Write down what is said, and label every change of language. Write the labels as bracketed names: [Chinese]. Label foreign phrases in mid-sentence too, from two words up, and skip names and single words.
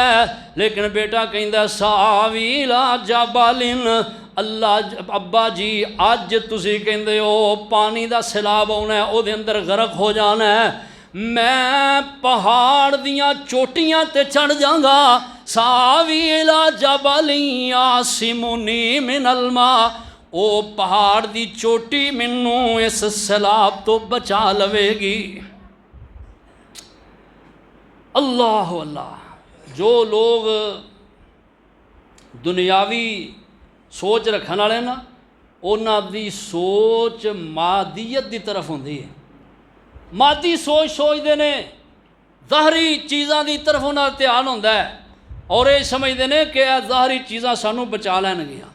[Punjabi] لیکن بیٹا کہندا [Arabic] سآوي إلى جبل [Punjabi] اللہ ابا جی اج تسی کہندے ہو پانی دا سیلاب آؤنا ہے اوہدے اندر غرق ہو جانا ہے. میں پہاڑ دیاں چوٹیاں تے چڑھ جاؤں گا. [Arabic] سآوي إلى جبل يعصمني من الماء [Punjabi] او پہاڑ دی چوٹی مینوں اس سیلاب توں بچا لوے گی. اللہ اللہ جو لوگ دنیاوی سوچ رکھنے والے نہ اونہاں دی سوچ مادیت کی طرف ہوندی ہے. مادی سوچ سوچتے نے ظاہری چیزوں کی طرف اونہاں دا دھیان ہوندا ہے [Urdu] اور یہ سمجھتے ہیں کہ [Punjabi] ظاہری چیزاں سانوں بچا لینگیاں.